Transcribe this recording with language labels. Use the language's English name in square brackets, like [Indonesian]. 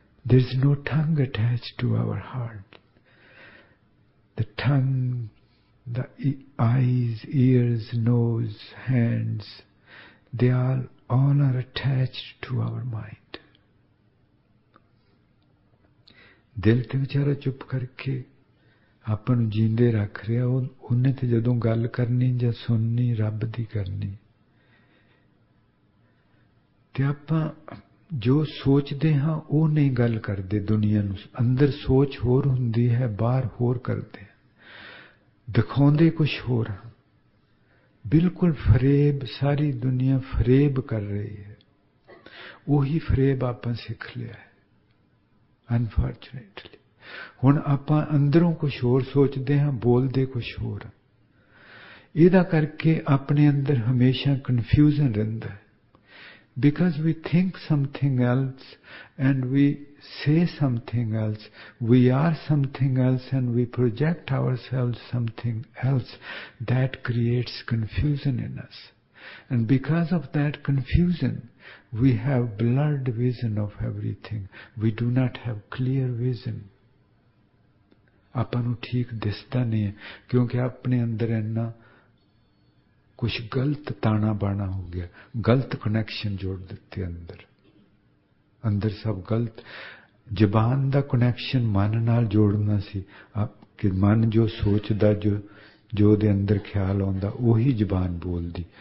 [English] There is no tongue attached to our heart. The tongue, the eyes, ears, nose, hands, they all are attached to our mind. [Punjabi] ਦਿਲ ਤੇ ਵਿਚਾਰਾ ਚੁੱਪ ਕਰਕੇ ਆਪਾਂ ਨੂੰ ਜੀਂਦੇ ਰੱਖ ਰਿਹਾ। ਉਹਨੇ ਤੇ ਜਦੋਂ ਗੱਲ ਕਰਨੀ ਜਾਂ ਸੁਣਨੀ ਰੱਬ ਦੀ ਕਰਨੀ। ਤੇ ਆਪਾਂ ਜੋ ਸੋਚਦੇ ਹਾਂ ਉਹ ਨਹੀਂ ਗੱਲ ਕਰਦੇ ਦੁਨੀਆ ਨੂੰ। ਅੰਦਰ ਸੋਚ ਹੋਰ ਹੁੰਦੀ ਹੈ, ਬਾਹਰ ਹੋਰ ਕਰਦੇ, ਦਿਖਾਉਂਦੇ ਕੁਛ ਹੋਰ ਹਾਂ। ਬਿਲਕੁਲ ਫਰੇਬ, ਸਾਰੀ ਦੁਨੀਆ ਫਰੇਬ ਕਰ ਰਹੀ ਹੈ। ਉਹੀ ਫਰੇਬ ਆਪਾਂ ਸਿੱਖ ਲਿਆ ਹੈ ਅਨਫੋਰਚੁਨੇਟਲੀ। ਹੁਣ ਆਪਾਂ ਅੰਦਰੋਂ ਕੁਛ ਹੋਰ ਸੋਚਦੇ ਹਾਂ, ਬੋਲਦੇ ਕੁਛ ਹੋਰ। ਇਹਦਾ ਕਰਕੇ ਆਪਣੇ ਅੰਦਰ ਹਮੇਸ਼ਾ ਕਨਫਿਊਜ਼ਨ ਰਹਿੰਦਾ ਹੈ। [English] Because we think something else and we say something else, we are something else and we project ourselves something else, that creates confusion in us. And because of that confusion, we have blurred vision of everything. We do not have clear vision. [Punjabi] ਆਪਾਂ ਨੂੰ ਠੀਕ ਦਿਸਦਾ ਨਹੀਂ ਹੈ ਕਿਉਂਕਿ ਆਪਣੇ ਅੰਦਰ ਇੰਨਾ ਕੁਛ ਗਲਤ ਤਾਣਾ ਬਾਣਾ ਹੋ ਗਿਆ, ਗਲਤ ਕਨੈਕਸ਼ਨ ਜੋੜ ਦਿੱਤੇ ਅੰਦਰ ਸਭ ਗਲਤ। ਜ਼ਬਾਨ ਦਾ ਕਨੈਕਸ਼ਨ ਮਨ ਨਾਲ ਜੋੜਨਾ ਸੀ ਕਿ ਮਨ ਜੋ ਸੋਚਦਾ, ਜੋ ਉਹਦੇ ਅੰਦਰ ਖਿਆਲ ਆਉਂਦਾ ਉਹੀ ਜ਼ਬਾਨ ਬੋਲਦੀ।